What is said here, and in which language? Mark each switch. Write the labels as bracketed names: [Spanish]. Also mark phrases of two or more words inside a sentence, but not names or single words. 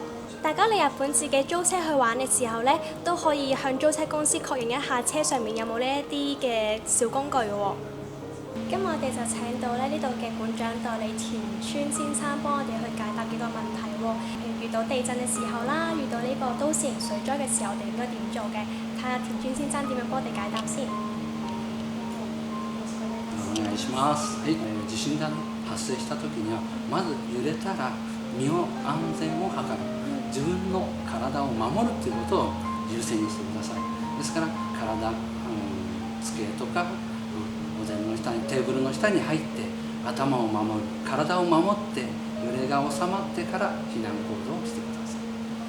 [Cantonese] 大家嚟日本自己租車去玩嘅時候咧，都可以向租車公司確認一下車上面有冇呢一啲嘅小工具嘅喎。咁我哋就請到呢度嘅館長代理田村先生幫我哋去解答幾個問題喎。譬如遇到地震嘅時候啦，遇到呢個都市型水災嘅時候，我哋應該點做嘅？睇下田村先生點樣幫我哋解答先。 [Japanese] お願いします。はい、地震が発生した時には、まず揺れたら身を安全を図る、自分の体を守るということを優先にしてください。ですから体、机とか、お膳の下にテーブルの下に入って頭を守る、体を守って揺れが収まってから避難行動をしてください。